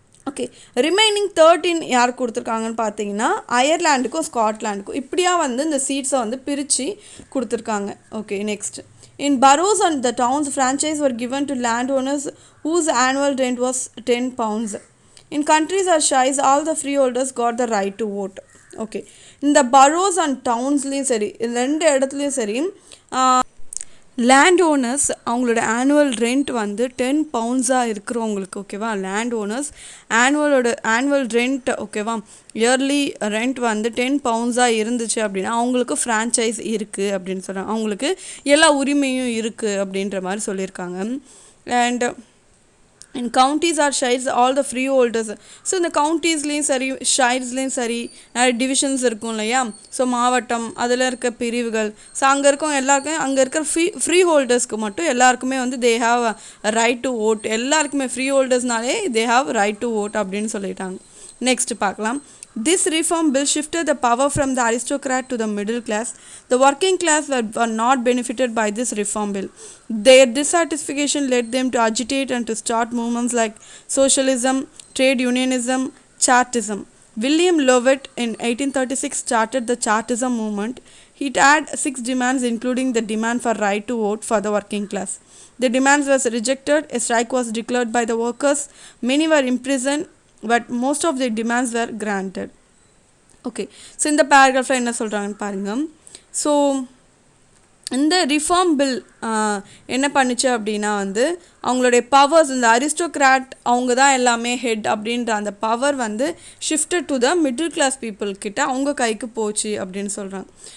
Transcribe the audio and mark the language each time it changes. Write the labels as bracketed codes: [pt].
[ta] Okay, remaining 13 யார் கொடுத்துருக்காங்கன்னு பார்த்தீங்கன்னா அயர்லாண்டுக்கும் ஸ்காட்லாண்டுக்கும் இப்படியா வந்து இந்த சீட்ஸை வந்து பிரித்து கொடுத்துருக்காங்க. [en] Okay, next in boroughs and the towns franchise were given to landowners whose annual rent was 10 pounds. In countries or shires all the freeholders got the right to vote. [ta] Okay, இந்த boroughs and townsலேயும் சரி இந்த 2 இடத்துலையும் சரி land owners அவங்களோட annual rent வந்து 10 pounds இருக்கிறவங்களுக்கு ஓகேவா land owners annual rent ஓகேவா இயர்லி ரெண்ட் வந்து 10 pounds இருந்துச்சு அப்படின்னா அவங்களுக்கு ஃப்ரான்ச்சைஸ் இருக்குது அப்படின்னு சொல்கிறாங்க. அவங்களுக்கு எல்லா உரிமையும் இருக்குது அப்படின்ற மாதிரி சொல்லியிருக்காங்க. And [en] in counties or shires all the freeholders. [ta] So இந்த கவுண்டீஸ்லேயும் சரி ஷைர்ஸ்லேயும் சரி நிறைய டிவிஷன்ஸ் இருக்கும் இல்லையா. ஸோ மாவட்டம் அதில் இருக்க பிரிவுகள். ஸோ அங்கே இருக்கவங்க எல்லாருக்கும் அங்கே இருக்கிற ஃப்ரீ ஹோல்டர்ஸ்க்கு மட்டும் எல்லாருக்குமே வந்து [en] They have right to vote. [ta] எல்லாருக்குமே free ஹோல்டர்ஸ்னாலே [en] they have right to vote [ta] அப்படின்னு சொல்லிட்டாங்க. நெக்ஸ்ட் பார்க்கலாம். [en] This reform bill shifted the power from the aristocrat to the middle class. The working class were not benefited by this reform bill. Their dissatisfaction led them to agitate and to start movements like socialism, trade unionism, Chartism. William Lovett in 1836 started the Chartism movement. He had 6 demands including the demand for right to vote for the working class. The demands was rejected. A strike was declared by the workers. Many were imprisoned, but most of the demands were granted. [ta] Okay, so இந்த பேராகிராஃபில் என்ன சொல்கிறாங்கன்னு பாருங்கள். So இந்த reform bill என்ன பண்ணுச்சு அப்படின்னா வந்து அவங்களுடைய பவர்ஸ், இந்த அரிஸ்டோக்ராட் அவங்க தான் எல்லாமே ஹெட் அப்படின்ற அந்த பவர் வந்து [en] shifted to the middle class people [ta] கிட்ட அவங்க கைக்கு போச்சு அப்படின்னு சொல்கிறாங்க.